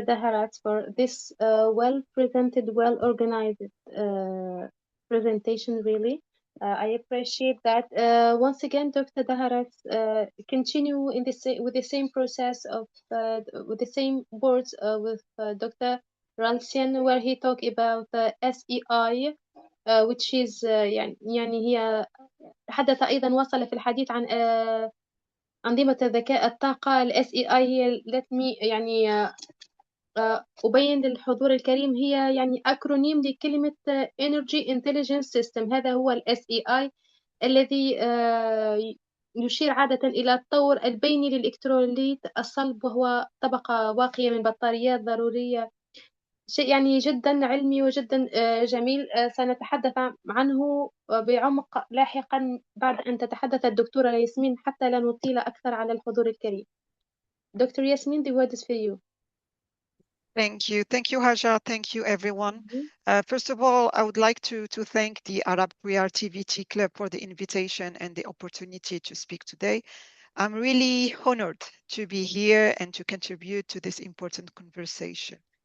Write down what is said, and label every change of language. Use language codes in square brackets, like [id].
[en] Daharat, for this well-presented, well-organized presentation, really. I appreciate that. Once again, Dr. Daharat, continue in with the same process of, with the same words with Dr. [ar] Ralsian, [en] where he talked about SEI, which is [ar] يعني هي تحدث أيضا وصل في الحديث عن أنظمة الذكاء الطاقة. ال SEI هي [en] let me [ar] يعني أبين للحضور الكريم هي يعني أكرونيم لكلمة Energy Intelligence System. هذا هو ال SEI الذي يشير عادة إلى الطور البيني للإلكتروليت الصلب، وهو طبقة واقية من بطاريات ضرورية. شيء يعني جدا علمي وجدا جميل. سنتحدث عنه بعمق لاحقا بعد أن تتحدث الدكتورة ياسمين، حتى لا نطيل أكثر على الحضور الكريم. [en] Dr. Yasmin, the word is for you. Thank you. Thank you, Hajar. Thank you, everyone. First of all, I would like to thank the Arab Creativity Club for the invitation and the opportunity to speak today. I'm really honored to be here and to contribute to this important conversation.